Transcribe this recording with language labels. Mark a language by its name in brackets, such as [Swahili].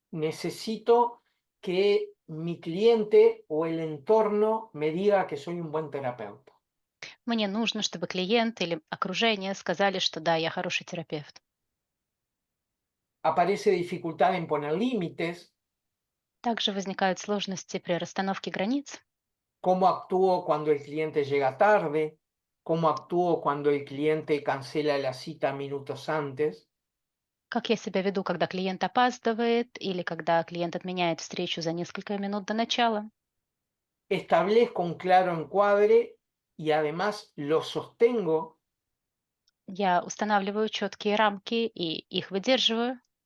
[Spanish] Necesito que mi cliente o el entorno me diga que soy un buen terapeuta. [Russian] Мне нужно, чтобы клиент или окружение сказали, что да, я хороший терапевт. [Spanish] Aparece dificultad en poner límites. [Russian] Также возникают сложности при расстановке границ. [Spanish] ¿Cómo actúo cuando el cliente llega tarde? ¿Cómo actúo cuando el cliente cancela la cita minutos antes? [Russian] Как я себя веду, когда клиент опаздывает или когда клиент отменяет встречу за несколько минут до начала. [Spanish] Establezco un claro encuadre y además lo sostengo. [Russian] Я устанавливаю четкие рамки и их выдерживаю.